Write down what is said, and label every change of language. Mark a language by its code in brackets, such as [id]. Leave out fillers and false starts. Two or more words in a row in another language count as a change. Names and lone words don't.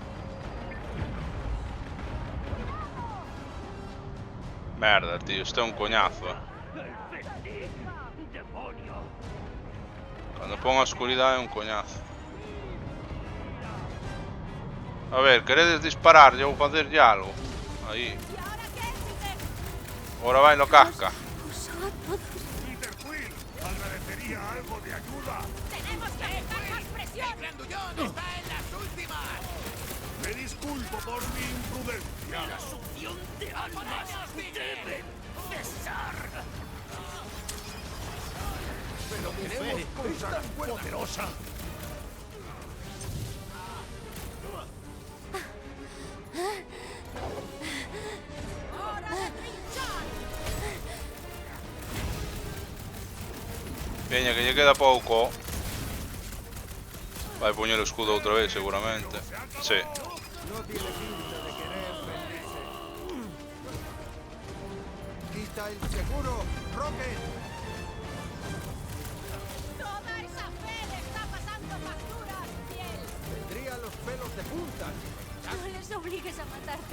[gl] Merda, tío, isto é un coñazo. Cando pon a oscuridade é un coñazo. A ver, queredes dispararlle ou facerlle algo? Aí. [es] ¿Y ahora qué, Peter? [gl] Ahora vai no casca. [es] Peter Quill agradecería algo de ayuda. ¡Tenemos que aplicar más presión! El grandullón está en las últimas. Me disculpo por mi imprudencia. La succión de almas deben cesar. Pero queremos cosas buenas. Poderosa. ¡Hora de trinchar! [gl] Veña, que lle queda pouco. Vai poñer o escudo outra vez, seguramente. [es] Sí. No tiene pinta de querer rendirse. Quita el seguro, Rocket. ¡Toda esa fe le está pasando facturas, fiel! Tendría los pelos de punta. No les obligues a matarte.